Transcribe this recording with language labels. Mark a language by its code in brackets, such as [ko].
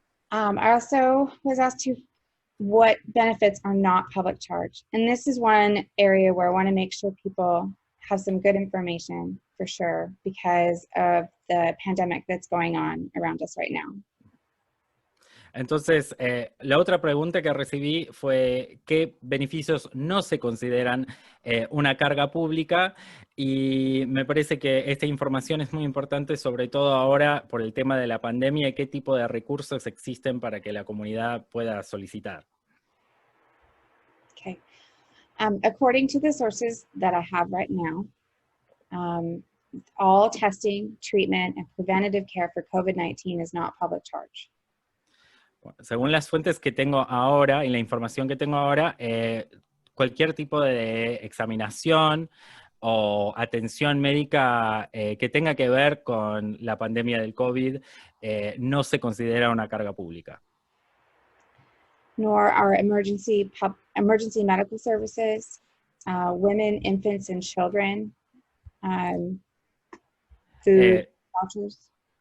[en] I also was asked what benefits are not public charge. And this is one area where I want to make sure people have some good information for sure because of the pandemic that's going on around us right now. [es] Entonces, la otra pregunta que recibí fue ¿qué beneficios no se consideran una carga pública? Y me parece que esta información es muy importante, sobre todo ahora por el tema de la pandemia y qué tipo de recursos existen para que la comunidad pueda solicitar. [en] Okay. According to the sources that I have right now, all testing, treatment, and preventative care for COVID-19 is not public charge. [es] Bueno, según las fuentes que tengo ahora y la información que tengo ahora, cualquier tipo de examinación o atención médica que tenga que ver con la pandemia del COVID no se considera una carga pública. [en] Nor are emergency medical services, women, infants, and children, food vouchers.